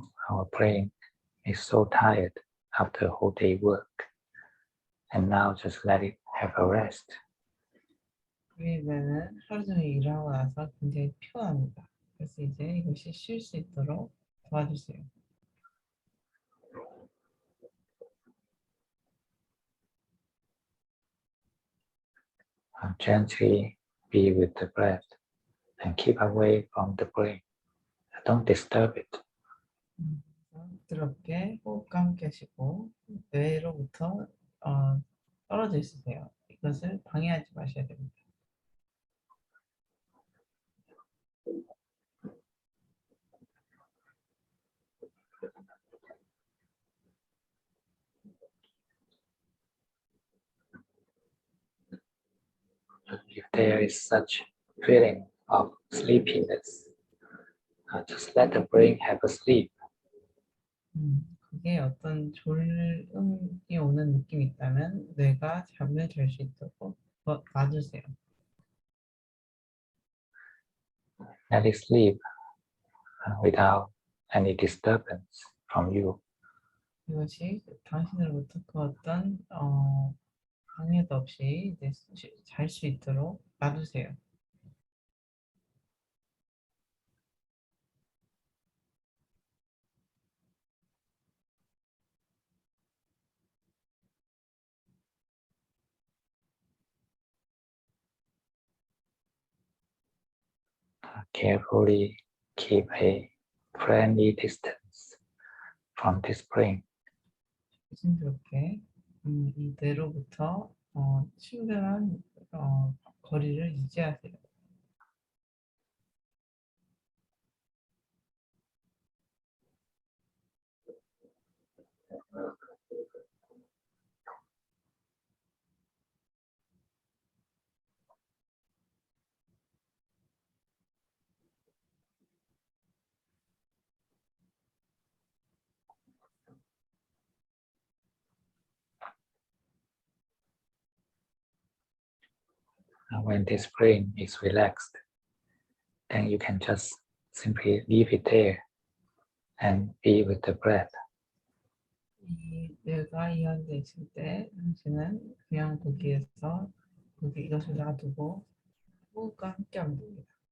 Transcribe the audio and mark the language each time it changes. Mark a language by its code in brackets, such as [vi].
[en] Our brain is so tired after a whole day work. And now just let it have a rest. [ko] 우리 뇌는 하루 종일 일하고 나서 굉장히 피곤합니다. 그래서 이제 이것이 쉴 수 있도록 도와주세요. [en] Gently be with the breath and keep away from the brain. Don't disturb it. [ko] 부드럽게 호흡과 함께 하시고 뇌로부터 떨어져 있으세요. 이것을 방해하지 마셔야 됩니다. [en] If there is such feeling of sleepiness, just let the brain have a sleep. [ko] 그게 어떤 졸음이 오는 느낌이 있다면 뇌가 잠을 잘 수 있도록 놔주세요. [en] Let it sleep without any disturbance from you. [ko] 이것이 당신으로부터 그 어떤 방해도 없이 잘 수 있도록 놔두세요. [en] Carefully keep a friendly distance from this brain. [ko] 조심스럽게 이 뇌로부터 친근한 거리를 유지하세요. [en] When this brain is relaxed, then you can just simply leave it there and be with the breath. [ko] 이 뇌가 이완돼 있을 때 당신은 그냥 거기에서 이것을 놔두고 호흡과 함께하면 됩니다.